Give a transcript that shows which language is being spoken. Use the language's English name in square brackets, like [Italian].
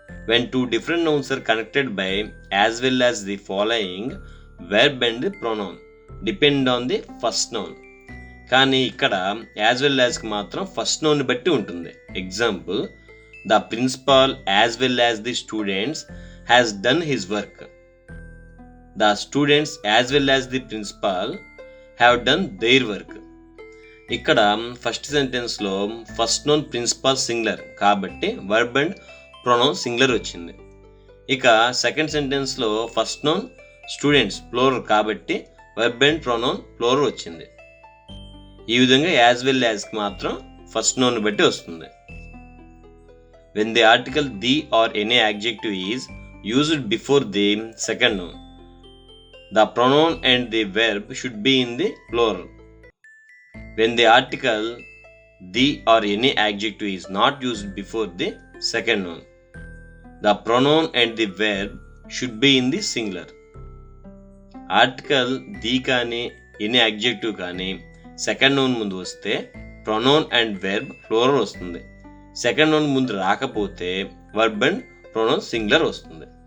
[English] When two different nouns are connected by as well as the following verb and the pronoun depend on the first noun. [Telugu] కానీ ఇక్కడ as well యాజ్కి మాత్రం first noun బట్టి ఉంటుంది. [English] Example, the principal as well as the students has done his work. The students as well as the principal have done their work. [Telugu] ఇక్కడ first సెంటెన్స్లో first noun principal singular కాబట్టి verb and pronoun singular వచ్చింది. ఇక second సెంటెన్స్లో first noun students plural కాబట్టి verb and pronoun plural వచ్చింది. ఈ విధంగా as well యాజ్కి మాత్రం first noun బట్టి వస్తుంది. [English] When the article the or any adjective is used before the second noun, the pronoun and the verb should be in the plural. When the article the or any adjective is not used before the second noun, the pronoun and the verb should be in the singular. [Telugu] Article the కానీ any adjective కానీ second noun ముందు వస్తే pronoun and verb plural వస్తుంది. Second noun ముందు రాకపోతే verb and pronoun singular వస్తుంది.